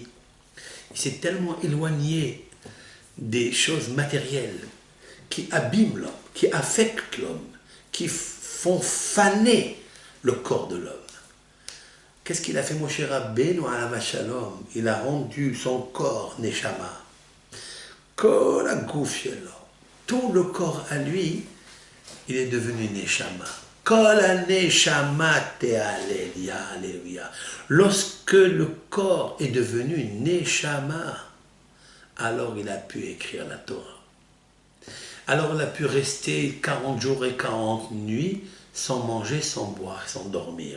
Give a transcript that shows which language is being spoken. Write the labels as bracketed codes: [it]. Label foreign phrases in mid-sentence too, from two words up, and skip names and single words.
[fr] Il s'est tellement éloigné des choses matérielles qui abîment l'homme, qui affectent l'homme, qui font faner le corps de l'homme. Qu'est-ce qu'il a fait Moshe Rabbeinu [he] עליו השלום? [fr] Il a rendu son corps neshama. [he] כל הגוף שלו, [fr] tout le corps à lui, il est devenu Neshama. [he] כל נשמה תהלל יה, הללויה. [fr] Lorsque le corps est devenu Neshama, alors il a pu écrire la Torah. Alors il a pu rester 40 jours et 40 nuits sans manger, sans boire, sans dormir.